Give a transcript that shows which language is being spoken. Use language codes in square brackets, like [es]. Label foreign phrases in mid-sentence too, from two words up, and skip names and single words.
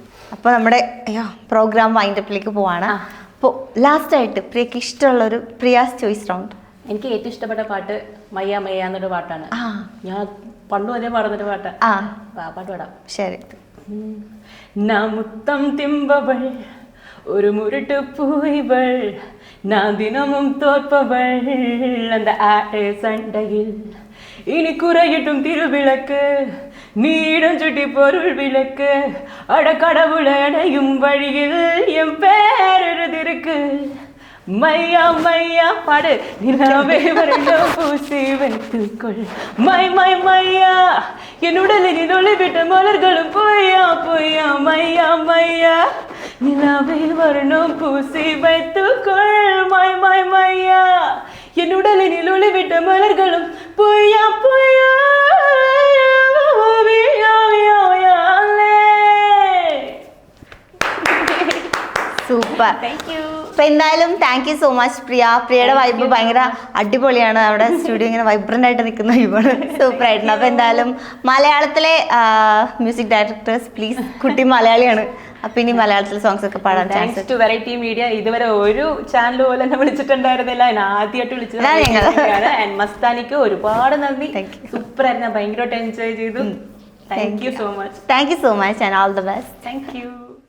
[ml] അപ്പോൾ നമ്മുടെ പ്രോഗ്രാം വൈൻഡപ്പിലേക്ക് പോവാണ്. അപ്പോൾ ലാസ്റ്റായിട്ട് പ്രിയക്ക് ഇഷ്ടമുള്ള ഒരു [en] Priya's choice round. [ml] എനിക്ക് ഏറ്റവും ഇഷ്ടപ്പെട്ട പാട്ട് മയ്യ മയ്യ എന്നൊരു പാട്ടാണ്. ഞാൻ പണ്ട് വരെ പാടുന്നൊരു പാട്ട്. പാട്ട് പാടാം. ശരി. [ta] முத்தம் திம்பவள் ஒரு முருட்டு பூயிவள் நான் தினமும் தோற்பவள் அந்த ஆட்டை சண்டையில் இனி குறையிட்டும் திருவிளக்கு நீடம் சுட்டி பொருள் விளக்கு அட கடவுளை அடையும் வழியில் என் பேர் எழுதிருக்கு மையா மையா பாடு நிலாவே வருடம் பூசி வைத்துக்கொள் மை மை மையா என் உடலில் ஒளிவிட்ட மலர்களும் பொய்யா பொய்யா மையா மையா நிலாவே வருடம் பூசி வைத்துக்கொள் மை மை மையா என் உடலில் ஒளிவிட்ட மலர்களும் பொய்யா பொய்யா [ml] സൂപ്പർ. [en] thank you. [ml] അപ്പം എന്തായാലും [en] thank you so much [ml] പ്രിയ. പ്രിയയുടെ വൈബ് ഭയങ്കര അടിപൊളിയാണ്. അവിടെ സ്റ്റുഡിയോ ഇങ്ങനെ വൈബ്രൻ്റ് ആയിട്ട് നിൽക്കുന്ന വൈബാണ്, സൂപ്പർ ആയിട്ടുണ്ട്. അപ്പോൾ എന്തായാലും മലയാളത്തിലെ [en] music directors please, [ml] കുട്ടി മലയാളിയാണ്, അപ്പം ഇനി മലയാളത്തിലെ സോങ്സ് ഒക്കെ പാടാൻ ചാൻസ്. ടു വെറൈറ്റി മീഡിയ ഇതുവരെ ഒരു ചാനൽ പോലെ എന്നെ വിളിച്ചിട്ടുണ്ടായിരുന്നില്ല. ഞാൻ ആദ്യമായിട്ട് വിളിച്ചത്. മസ്താനിക്ക് ഒരുപാട് നന്ദി. സൂപ്പർ ആയിരുന്നു, ഭയങ്കരമായിട്ട് എൻജോയ് ചെയ്തു. [en] thank you so much. thank you so much and all the best. thank you.